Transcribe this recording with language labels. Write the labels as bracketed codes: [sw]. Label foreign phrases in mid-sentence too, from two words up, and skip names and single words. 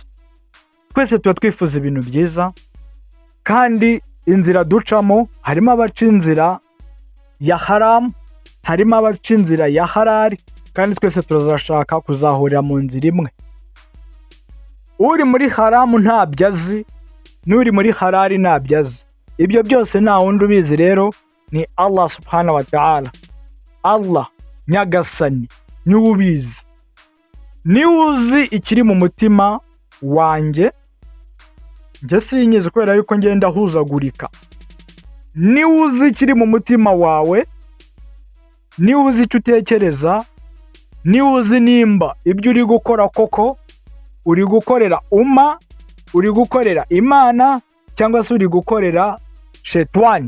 [rw] Twese tuba twifuza ibintu byiza, kandi inzira ducamo harimo abaca inzira ya haramu, harimo abaca inzira ya harari, kandi twese turazashaka kuzahurira mu nzira imwe. Uri muri haramu ntabyo azi, n'uri muri harari ntabyo azi. Ibyo byose nta wundi ubizi rero ni Allah [ar] subhanahu wa ta'ala. [rw] Allah nyagasani niwe ubizi, niwe uzi ikiri mu mutima wanjye. Njye sinyizi kubera yuko ngenda huzagurika. Niwe uzi ikiri mu mutima wawe, niwe uzi icyo utekereza, niwe uzi nimba ibyo uri gukora koko uri gukorera uri gukorera Imana, cyangwa se uri gukorera shetani.